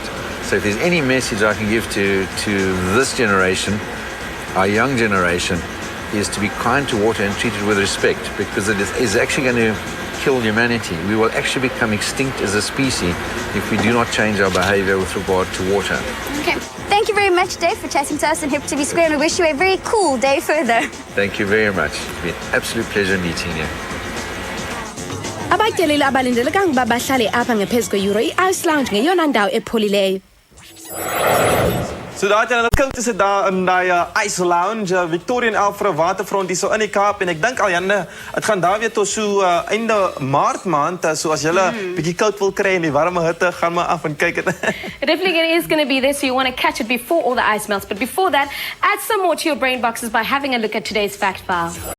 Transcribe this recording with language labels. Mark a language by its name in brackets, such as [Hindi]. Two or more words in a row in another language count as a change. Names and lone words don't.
[English] So if there's any message I can give to this generation, our young generation, is to be kind to water and treat it with respect, because it is actually going to kill humanity. We will actually become extinct as a species if we do not change our behavior with regard to water. Okay. Thank you very much, Dave, for chatting to us in Hip to be Square, and we wish you a very cool day further. Thank you very much. It's been an absolute pleasure meeting you. [Xhosa] Abatyeleli abalindelekanga uba bahlale apha ngaphezu kwe-euro [English] i-ice lounge [Xhosa] ngeyona ndawo epholileyo. [Afrikaans] So daai het hulle koud is dit daar in daai [English] ice lounge, [Afrikaans] Victoria en Alfred Waterfront hier so in die Kaap, en ek dink Aljanne, dit gaan daar weer tot so einde Maart maand, so as julle bietjie koud wil kry in die warme hitte, gaan maar af en kyk dit. [English] It definitely is going to be there, so you want to catch it before all the ice melts. But before that, add some more to your brain boxes by having a look at today's fact file.